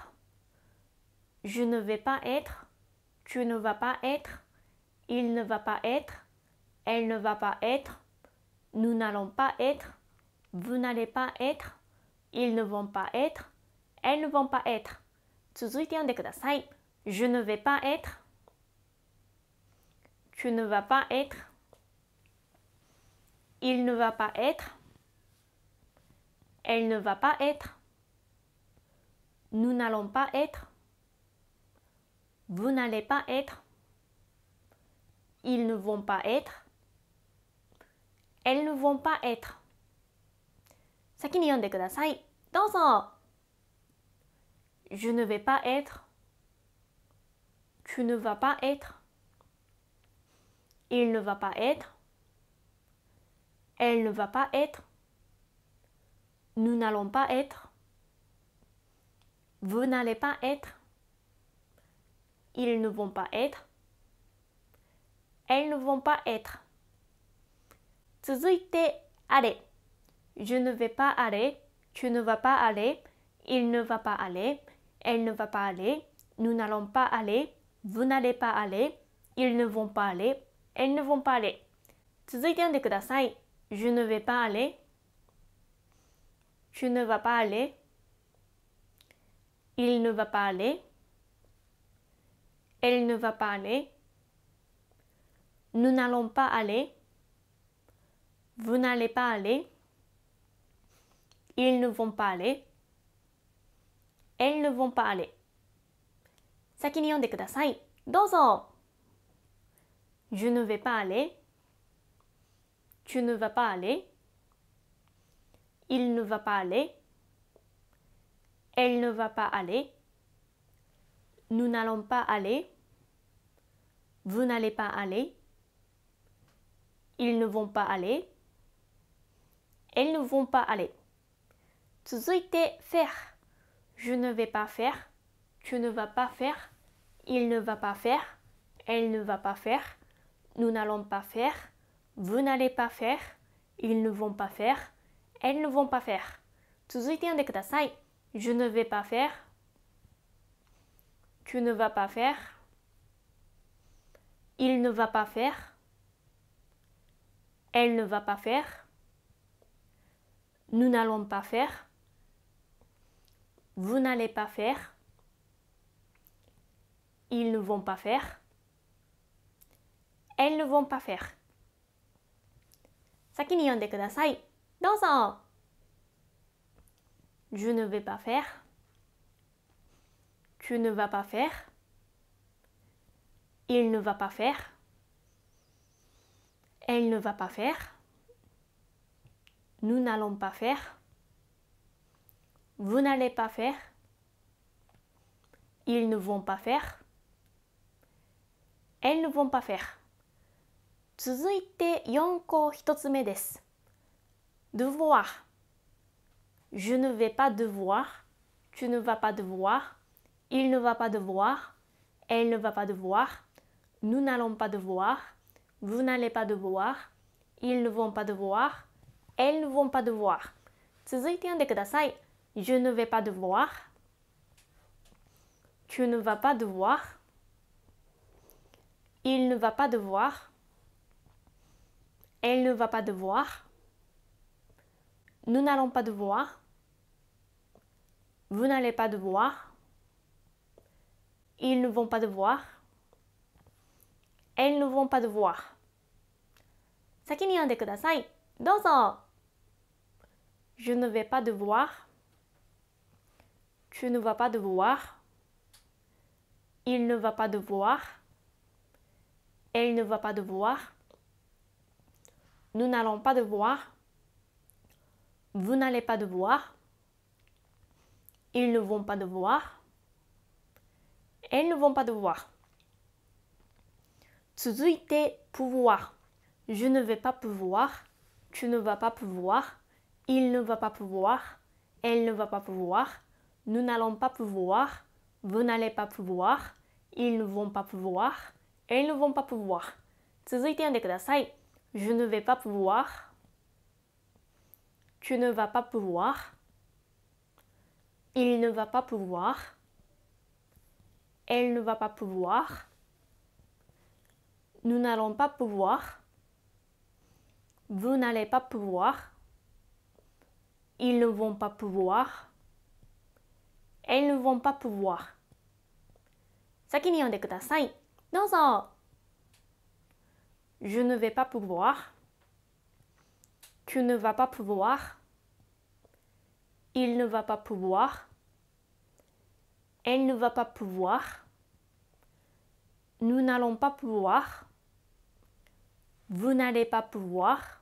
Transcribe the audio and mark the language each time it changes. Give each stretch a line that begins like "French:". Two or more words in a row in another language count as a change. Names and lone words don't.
French: Je ne vais pas être, tu ne vas pas être, il ne va pas être, elle ne va pas être, nous n'allons pas être, vous n'allez pas être, ils ne vont pas être, elles ne vont pas être。
Japanese: 続いて読んでください。
French: Je ne vais pas être, tu ne vas pas être, il ne va pas être, elle ne va pas être, nous n'allons pas être, vous n'allez pas être, ils ne vont pas être, elles ne vont pas être。
Japanese: 先に読んでください。どうぞ。
French: Je ne vais pas être, tu ne vas pas être, il ne va pas être, elle ne va pas être, nous n'allons pas être, vous n'allez pas être, ils ne vont pas être, elles ne vont pas être。
Japanese: 続いて aller。
French: Je ne vais pas aller, tu ne vas pas aller, il ne va pas aller, elle ne va pas aller, nous n'allons pas aller, vous n'allez pas aller, ils ne vont pas aller, elles ne vont pas aller。
Japanese: 続いて読んでください。
French: Je ne vais pas aller, tu ne vas pas aller, il ne va pas aller, elle ne va pas aller, nous n'allons pas aller, vous n'allez pas aller, ils ne vont pas aller, elles ne vont pas aller。
Japanese: 先に読んでください。どうぞ。
French: Je ne vais pas aller, tu ne vas pas aller, il ne va pas aller, elle ne va pas aller, nous n'allons pas aller, vous n'allez pas aller, ils ne vont pas aller, elles ne vont pas aller。
Japanese: 続いて faire。
French: Je ne vais pas faire, tu ne vas pas faire, il ne va pas faire, elle ne va pas faire, nous n'allons pas faire, vous n'allez pas faire, ils ne vont pas faire, elles ne vont pas faire。続いて読んでください。 Je ne vais pas faire, tu ne vas pas faire, il ne va pas faire, elle ne va pas faire, nous n'allons pas faire, vous n'allez pas faire, ils ne vont pas faire, elles ne vont pas faire。先に読んでください。どうぞ。 Je ne vais pas faire. Tu ne vas pas faire. Il ne va pas faire. Elle ne va pas faire. Nous n'allons pas faire. Vous n'allez pas faire. Ils ne vont pas faire. Elles ne vont pas faire.
Japanese: 続いて4項1つ目です。devoir.
French: Je ne vais pas devoir. Tu ne vas pas devoir. Il ne va pas devoir. Elle ne va pas devoir. Nous n'allons pas devoir. Vous n'allez pas devoir. Ils ne vont pas devoir. Elles ne vont pas devoir.
Japanese: 続いて読んでください。
French: Je ne vais pas devoir. Tu ne vas pas devoir. Il ne va pas devoir. Elle ne va pas devoir. Nous n'allons pas devoir. Vous n'allez pas devoir. Ils ne vont pas devoir. Elles ne vont pas devoir.
Japanese: 先に読んでください。どうぞ。
French: Je ne vais pas devoir. Tu ne vas pas devoir. Il ne va pas devoir. Elle ne va pas devoir. Nous n'allons pas devoir. Vous n'allez pas devoir. Ils ne vont pas devoir. Elles ne vont pas devoir.
Japanese: 続いて pouvoir.
French: Je ne vais pas pouvoir. Tu ne vas pas pouvoir. Il ne va pas pouvoir. Elle ne va pas pouvoir. Nous n'allons pas pouvoir. Vous n'allez pas pouvoir. Ils ne vont pas pouvoir. Elles ne vont pas pouvoir.
Japanese: 続いて読んでください。
French: Je ne vais pas pouvoir. Tu ne vas pas pouvoir. Il ne va pas pouvoir. Elle ne va pas pouvoir. Nous n'allons pas pouvoir. Vous n'allez pas pouvoir. Ils ne vont pas pouvoir. Elles ne vont pas pouvoir.
Japanese: 先に読んでください。どうぞ。
French: Je ne vais pas pouvoir. Tu ne vas pas pouvoir. Il ne va pas pouvoir. Elle ne va pas pouvoir. Nous n'allons pas pouvoir. Vous n'allez pas pouvoir.